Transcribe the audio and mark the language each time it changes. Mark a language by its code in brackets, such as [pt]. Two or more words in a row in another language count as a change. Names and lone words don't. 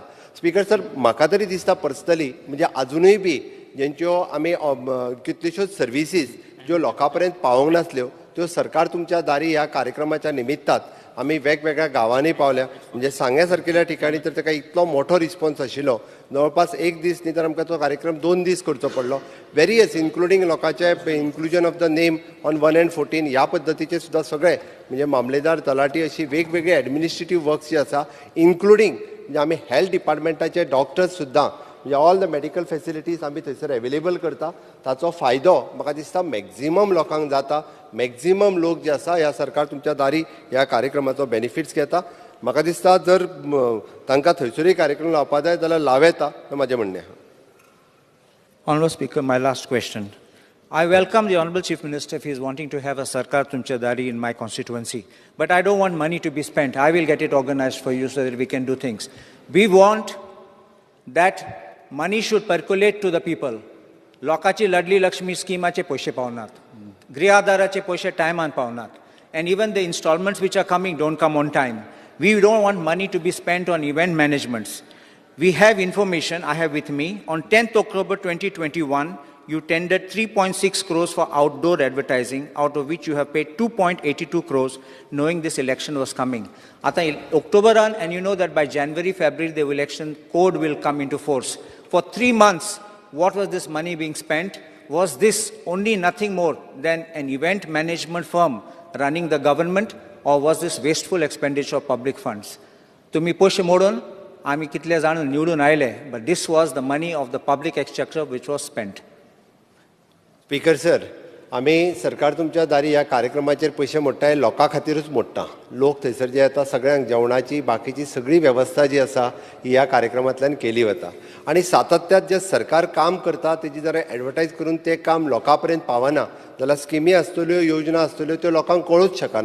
[kok] स्पीकर सर, म्हाका तरी दिसता पर्सनली म्हणजे अजुनूय बी जेंच्यो आमी कितल्योश्योच सर्विसीस ज्यो लोकां पर्यंत पावोंक नासल्यो त्यो सरकार तुमच्या दारी ह्या कार्यक्रमाच्या निमित्तात आमी वेगवेगळ्या गांवांनी पावल्या. म्हणजे सांग्या सारकेल्या ठिकाणी तर ताका इतलो मोठो रिस्पॉन्स आशिल्लो, जवळपास एक दीस न्ही तर आमकां तो कार्यक्रम 2 दीस करचो पडलो. [en] various including [kok] लोकांचे [en] inclusion of the name on 1 and 14 [kok] ह्या पद्दतीचे सुद्दां सगळे म्हणजे मामलेदार, तलाटी अशी वेगवेगळे [en] administrative works [kok] जे आसा इन्क्लुडींग म्हणजे आमी हेल्थ डिपार्टमेंटाचे डॉक्टर्स सुद्दां म्हणजे [en] all the medical facilities [kok] आमी थंयसर अवेलेबल करता. ताचो फायदो म्हाका दिसता मॅक्झिमम लोकांक जाता. मॅक्झिमम लोक जे आसा ह्या सरकार तुमच्या दारी ह्या कार्यक्रमाचो बेनिफिट्स घेता. म्हाका दिसता जर तांकां थंयसरूय कार्यक्रम लावपा जाय जाल्यार लाव येता हें म्हाजें म्हणणें आहा. [en] Honourable Speaker, my last question. I welcome the Honourable Chief Minister if he is wanting to have a Sarkar Tumcha Dari in my constituency. But I don't want money to be spent. I will get it organized for you so that we can do things. We want that money should percolate to the people. [kok] लोकांची लडली लक्ष्मी स्किमाचे पयशे पावनात. गृह पयशे टायमान पावनात. [en] And even the installments which are coming don't come on time. We don't want money to be spent on event managements. We have information, I have with me, on 10th October 2021, you tendered 3.6 crores for outdoor advertising, out of which you have paid 2.82 crores, knowing this election was coming. Ata October run, and you know that by January, February, the election code will come into force. For 3 months, what was this money being spent? Was this only nothing more than an event management firm running the government, or was this wasteful expenditure of public funds? [kok] Tumi poishe modon, आमी कितले जाण निवडून आयले, [en] but this was the money of the public exchequer which was spent. [kok] स्पीकर सर, आमी सरकार तुमच्या दारी ह्या कार्यक्रमाचेर पयशे मोडटाय लोकां खातीरूच मोडटा. लोक थंयसर जे येता सगळ्यांक जेवणाची बाकीची सगळी वेवस्था जी आसा ही ह्या कार्यक्रमांतल्यान केली वता. आनी सातत्यात जे सरकार काम करता तेजी जर एडवर्टायज करून तें काम लोकां पर्यंत पावना जाल्यार स्किमी आसतल्यो, योजना आसतल्यो त्यो लोकांक कळूच शकना.